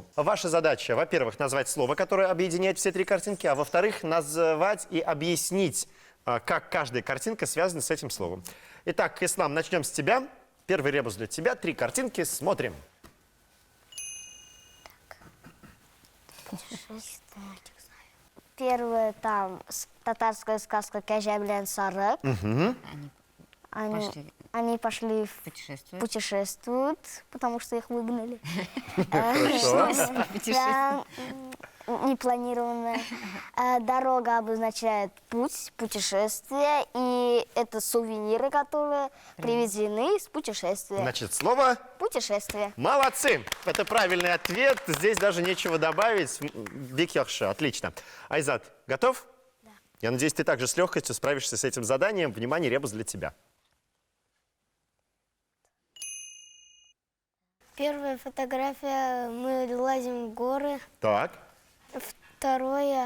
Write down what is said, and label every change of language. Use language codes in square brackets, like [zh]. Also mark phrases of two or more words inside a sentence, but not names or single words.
[ru] Ваша задача, во-первых, назвать слово, которое объединяет все 3 картинки, а во-вторых, назвать и объяснить, как каждая картинка связана с этим словом. Итак, Ислам, начнем с тебя. Первый ребус для тебя. 3 картинки. Смотрим. Первое там татарская сказка «Кәҗә белән сарык». Они пошли путешествуют, потому что их выгнали. Да, непланированная. Дорога обозначает путь, путешествие, и это сувениры, которые привезены с путешествия. Значит, слово Путешествие. «молодцы». Это правильный ответ. Здесь даже нечего добавить. [tt] Бик яхшы. [ru] Отлично. Айзат, готов? Да. Я надеюсь, ты также с легкостью справишься с этим заданием. Внимание, ребус для тебя. Первая фотография, мы лазим в горы. Так. Второе,